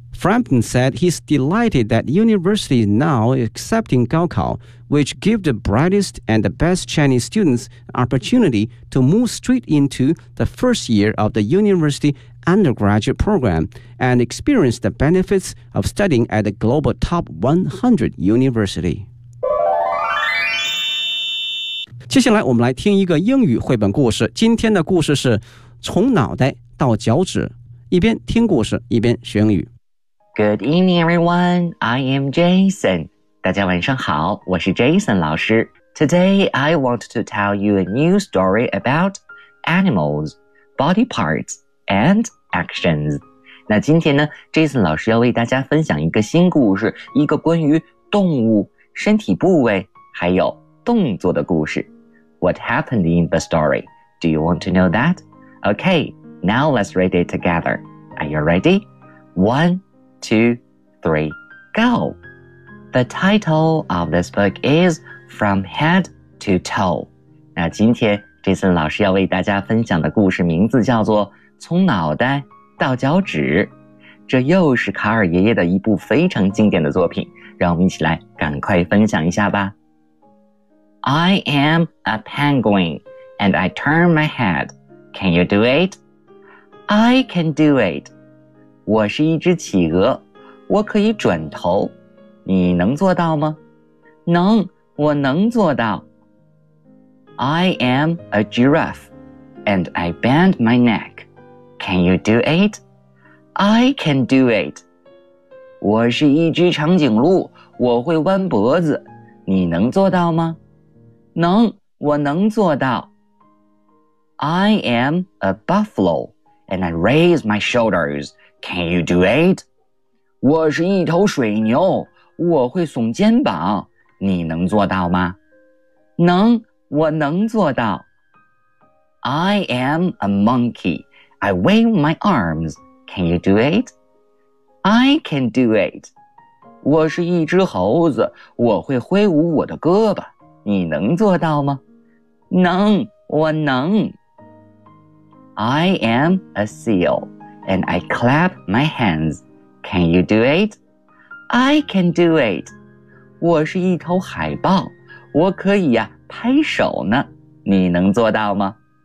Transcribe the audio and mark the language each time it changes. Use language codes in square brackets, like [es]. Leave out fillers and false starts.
[en] Frampton said he's delighted that the university is now accepting Gaokao, which gives the brightest and the best Chinese students an opportunity to move straight into the first year of the university undergraduate program and experience the benefits of studying at a global top 100 university. [zh] 接下来我们来听一个英语绘本故事，今天的故事是从脑袋到脚趾，一边听故事一边学英语。 [en] Good evening, everyone. I am Jason. [zh] 大家晚上好，我是 Jason 老师。 [en] Today, I want to tell you a new story about animals, body parts, and actions. [zh] 那今天呢 ,Jason 老师要为大家分享一个新故事，一个关于动物、身体部位，还有动作的故事。 [en] What happened in the story? Do you want to know that? Okay, now let's read it together. Are you ready? 1, 2, 3, go! The title of this book is From Head to Toe. [zh] 那今天这次老师要为大家分享的故事名字叫做从脑袋到脚趾，这又是卡尔爷爷的一部非常经典的作品，让我们一起来赶快分享一下吧。 [en] I am a penguin and I turn my head. Can you do it? I can do it. [zh] 我是一只企鹅，我可以转头，你能做到吗？能，我能做到。 [en] I am a giraffe and I bend my neck. Can you do it? I can do it. [zh] 我是一只长颈鹿，我会弯脖子，你能做到吗？能，我能做到。 [en] I am a buffalo and I raise my shoulders. Can you do it? [zh] 我是一头水牛，我会耸肩膀，你能做到吗？能，我能做到。 [en] I am a monkey. I wave my arms. Can you do it? I can do it. [zh] 我是一只猴子，我会挥舞我的胳膊，你能做到吗？能，我能。 [en] I am a seal and I clap my hands. Can you do it? I can do it. [zh] 我是一头海豹，我可以呀，拍手呢，你能做到吗？